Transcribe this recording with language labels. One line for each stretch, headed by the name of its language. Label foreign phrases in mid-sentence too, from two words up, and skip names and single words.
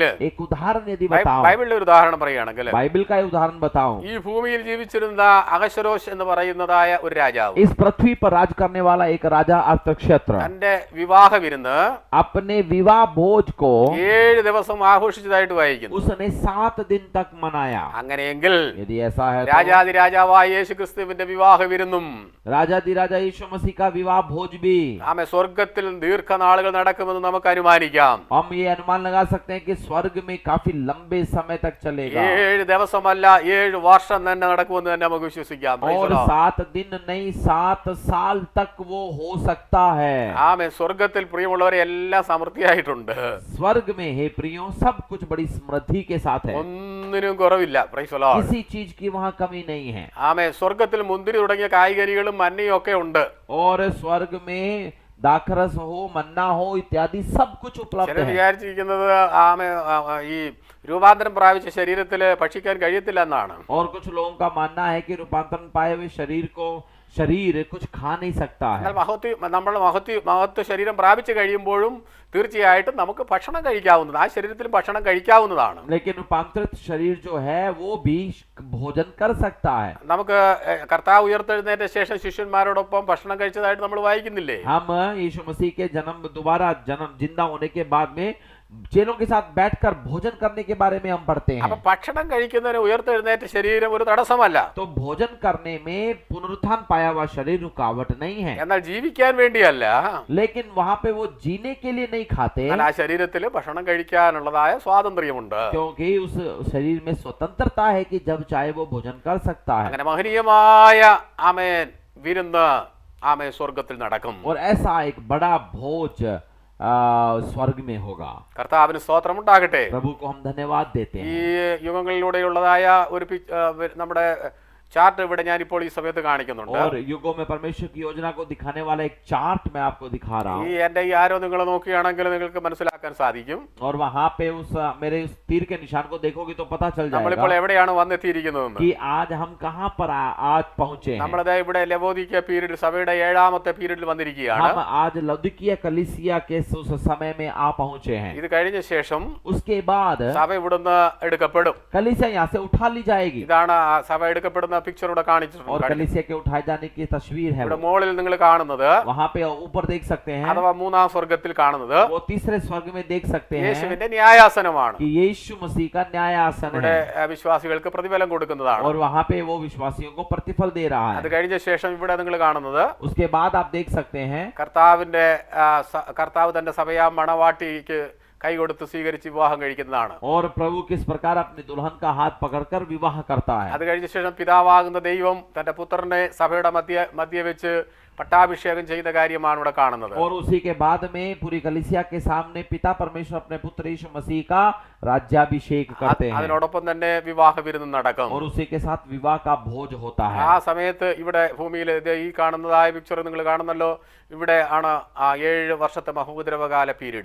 Hindi: एक उदाहरण यदि बताओ,
Malayalam: ബൈബിളിലെ ഒരു ഉദാഹരണം പറയുകയാണെങ്കിൽ,
Hindi: बाइबल का उदाहरण बताओ,
Malayalam: ഈ ഭൂമിയിൽ ജീവിച്ചിരുന്ന അഹശ്വേരോശ് എന്ന് പറയുന്നതായ ഒരു രാജാവ്
Hindi: इस पृथ्वी पर राज करने वाला एक राजा अर्थक्षेत्र
Malayalam: തന്റെ വിവാഹ വിരുന്ന്
Hindi: अपने विवाह भोज को
Malayalam: 7 ദിവസം ആഘോഷിച്ചതായിട്ട് വായിക്കുന്നു.
Hindi: उसने 7 दिन तक मनाया।
Malayalam: അങ്ങനെയെങ്കിൽ
Hindi: यदि ऐसा है तो
Malayalam: രാജാതി രാജാവായ യേശു ക്രിസ്തുവിന്റെ വിവാഹ വിരുന്നും
Hindi: राजाधि राजा यीशु मसीह का विवाह भोज भी
Malayalam: ആമേ സ്വർഗത്തിൽ ദീർഘനാളുകൾ നടക്കുമെന്ന് നമുക്ക് അനുമാനിക്കാം.
Hindi: हम ये अनुमान लगा सकते हैं कि स्वर्ग में काफी लंबे समय तक चलेगा
Malayalam: 7 ദിവസമല്ല 7 വർഷം തന്നെ നടക്കുമെന്ന് തന്നെ നമുക്ക് വിശ്വസിക്കാം.
English: Praise
Hindi: और
English: the Lord.
Hindi: 7 दिन नहीं 7 साल तक वो हो सकता है।
Malayalam: ആമേ സ്വർഗത്തിൽ പ്രിയമുള്ളവരെ എല്ലാം സമൃദ്ധിയായിട്ടുണ്ട്.
Hindi: स्वर्ग में हे प्रियो सब कुछ बड़ी समृद्धि के साथ है,
Malayalam: ഒന്നിനും കുറവില്ല.
English: Praise the Lord.
Hindi: किसी चीज की वहाँ कमी नहीं है।
Malayalam: ആമേ സ്വർഗത്തിൽ മുന്തിരി തുടങ്ങിയ കായ്കനികളും മന്നയും ഒക്കെ ഉണ്ട്.
Hindi: और स्वर्ग में दाखरस हो, मन्ना हो इत्यादि सब कुछ उपलब्ध
Malayalam: ചിലർ
Hindi: है।
Malayalam: വിചാരിച്ചിരിക്കുന്നത് ആമേ ഈ രൂപാന്തരം പ്രാപിച്ച ശരീരത്തിൽ ഭക്ഷിക്കാൻ കഴിയത്തില്ല എന്നാണ്.
Hindi: और कुछ लोगों का मानना है कि रूपांतरण पाए हुए शरीर कुछ खा नहीं सकता है।
Malayalam: എന്നാൽ നമ്മൾ മഹത്വ ശരീരം പ്രാപിച്ചു കഴിയുമ്പോഴും തീർച്ചയായിട്ടും നമുക്ക് ഭക്ഷണം കഴിക്കാവുന്നത്, ആ ശരീരത്തിൽ ഭക്ഷണം കഴിക്കാവുന്നതാണ്.
Hindi: लेकिन रूपांतरित शरीर जो है वो भी भोजन कर सकता है।
Malayalam: നമുക്ക് കർത്താവ് ഉയർത്തെഴുന്നേറ്റ ശേഷം ശിഷ്യന്മാരോടൊപ്പം ഭക്ഷണം കഴിച്ചതായിട്ട് നമ്മൾ വായിക്കുന്നില്ലേ?
Hindi: हम यीशु मसीह के दोबारा जन्म जिंदा होने के बाद में चेलों के साथ बैठकर भोजन करने के बारे में हम पढ़ते
Malayalam: അപ്പൊ
Hindi: हैं।
Malayalam: ഭക്ഷണം കഴിക്കുന്നതിന് ഉയർത്തെഴുന്നേറ്റ ശരീരം ഒരു തടസ്സമല്ല.
Hindi: तो भोजन करने में पुनरुत्थान पाया हुआ शरीर रुकावट नहीं है,
Malayalam: എന്നാൽ ജീവിക്കാൻ വേണ്ടിയല്ല,
Hindi: लेकिन वहां पे वो जीने के लिए नहीं खाते,
Malayalam: എന്നാൽ ആ ശരീരത്തിൽ ഭക്ഷണം കഴിക്കാനുള്ളതായ സ്വാതന്ത്ര്യമുണ്ട്.
Hindi: क्योंकि उस शरीर में स्वतंत्रता है कि जब चाहे वो भोजन कर सकता है।
Malayalam: അങ്ങനെ മഹനീയമായ ആമേൻ വിരുന്ന് ആമേൻ സ്വർഗത്തിൽ നടക്കും.
Hindi: और ऐसा एक बड़ा भोज स्वर्ग में होगा।
Malayalam: കർത്താവിന് സ്തോത്രം ഉണ്ടാകട്ടെ.
Hindi: प्रभु को हम धन्यवाद देते
Malayalam: ഈ
Hindi: हैं।
Malayalam: യുഗങ്ങളിലൂടെയുള്ളതായ ഒരു നമ്മുടെ ചാർട്ട് ഇവിടെ ഞാൻ ഇപ്പോൾ ഈ സമയത്ത് കാണിക്കുന്നുണ്ട്.
Hindi: और युगों में परमेश्वर की योजना को दिखाने वाला एक चार्ट मैं आपको दिखा रहा
Malayalam: ഈ
Hindi: हूँ।
Malayalam: എന്റെ ഈ ആരോ നിങ്ങൾ നോക്കുകയാണെങ്കിൽ നിങ്ങൾക്ക് മനസ്സിലാക്കാൻ സാധിക്കും
Hindi: और वहां पे मेरे उस तीर के निशान को देखोगे तो पता चल
Malayalam: നമ്മളിപ്പോൾ
Hindi: जाएगा
Malayalam: എവിടെയാണ് വന്നെത്തിയിരിക്കുന്നതെന്ന്.
Hindi: कि आज हम कहाँ पर आज पहुंचे हैं।
Malayalam: നമ്മളത് ഇവിടെ ലവോദിക്ക പീരീഡ് സഭയുടെ 7ാമത്തെ പീരീഡിൽ വന്നിരിക്കുകയാണ്.
Hindi: हम आज लौदीकिया कलीसिया के उस समय में आ पहुंचे हैं।
Malayalam: ഇത് കഴിഞ്ഞ ശേഷം
Hindi: उसके बाद
Malayalam: സഭ ഇവിടുന്ന് എടുക്കപ്പെടും.
Hindi: कलीसिया यहाँ से उठा ली जाएगी।
Malayalam: ഇതാണ് ആ സഭ എടുക്കപ്പെടുന്ന പിക്ചർ ഇവിടെ
Hindi: और
Malayalam: കാണിച്ചിട്ടുണ്ട്.
Hindi: कलीसिया के उठाए जाने की तस्वीर है
Malayalam: ഇവിടെ
Hindi: वो।
Malayalam: മുകളിൽ നിങ്ങൾ കാണുന്നത്
Hindi: वहां पे ऊपर देख सकते हैं,
Malayalam: അഥവാ 3ാം സ്വർഗത്തിൽ കാണുന്നത്
Hindi: वो तीसरे स्वर्ग में देख सकते हैं
Malayalam: യേശുവിന്റെ ന്യായാസനമാണ്.
Hindi: कि यीशु मसीह का न्यायासन
Malayalam: ഇവിടെ
Hindi: है।
Malayalam: വിശ്വാസികൾക്ക് പ്രതിഫലം കൊടുക്കുന്നതാണ്.
Hindi: और वहां पे वो विश्वासियों को प्रतिफल दे रहा
Malayalam: അത്
Hindi: है।
Malayalam: കഴിഞ്ഞ ശേഷം ഇവിടെ നിങ്ങൾ കാണുന്നത്
Hindi: उसके बाद आप देख सकते हैं
Malayalam: കർത്താവ് തന്റെ സഭയാം മണവാട്ടിക്ക് കൈ കൊടുത്ത് സ്വീകരിച്ച് വിവാഹം കഴിക്കുന്നതാണ്.
Hindi: और प्रभु किस प्रकार अपने दुल्हन का हाथ पकड़कर विवाह करता है।
Malayalam: അത് കഴിഞ്ഞ ശേഷം പിതാവാകുന്ന ദൈവം തന്റെ പുത്രനെ സഭയുടെ മധ്യ വെച്ച് പട്ടാഭിഷേകം ചെയ്ത കാര്യമാണ് ഇവിടെ കാണുന്നത്.
Hindi: और उसी के बाद में पूरी कलीसिया के सामने पिता परमेश्वर अपने पुत्र यीशु मसीह का राज्याभिषेक करते हैं।
Malayalam: അതിനോടൊപ്പം തന്നെ വിവാഹ വിരുന്ന് നടക്കും.
Hindi: और उसी के साथ विवाह का भोज होता है।
Malayalam: ആ സമയത്ത് ഇവിടെ ഭൂമിയിൽ ഈ കാണുന്നതായ പിക്ചർ നിങ്ങൾ കാണുന്നല്ലോ, ഇവിടെ ആണ് ആ 7 വർഷത്തെ മഹോപദ്രവകാല പീരീഡ്.